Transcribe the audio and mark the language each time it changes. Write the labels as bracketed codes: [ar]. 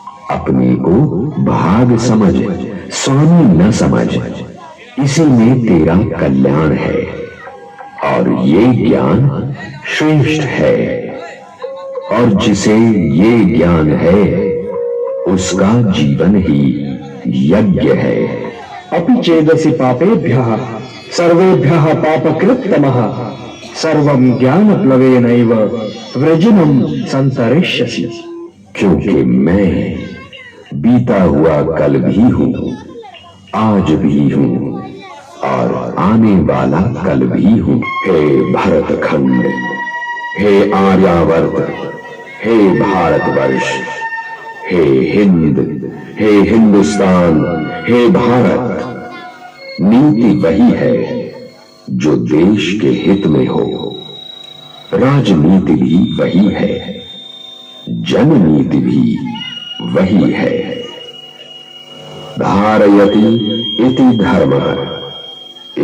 [hi] अपने को भाग समझ, स्वामी न समझ। इसी में तेरा कल्याण है और ये ज्ञान श्रेष्ठ है। और जिसे ये ज्ञान है उसका जीवन ही यज्ञ है। [sa] अपि चेदसि पापेभ्यः सर्वेभ्यः पापकृत्तमः सर्वं ज्ञानप्लवेनैव वृजिनं संतरिष्यसि। [hi] क्योंकि मैं बीता हुआ कल भी हूं, आज भी हूं और आने वाला कल भी हूं। हे भरतखंड, हे आर्यावर्त, हे भारतवर्ष, हे हिंद, हे हिंदुस्तान, हे भारत। नीति वही है जो देश के हित में हो। राजनीति भी वही है, जननीति भी वही है। [sa] धारयति इति धर्मः।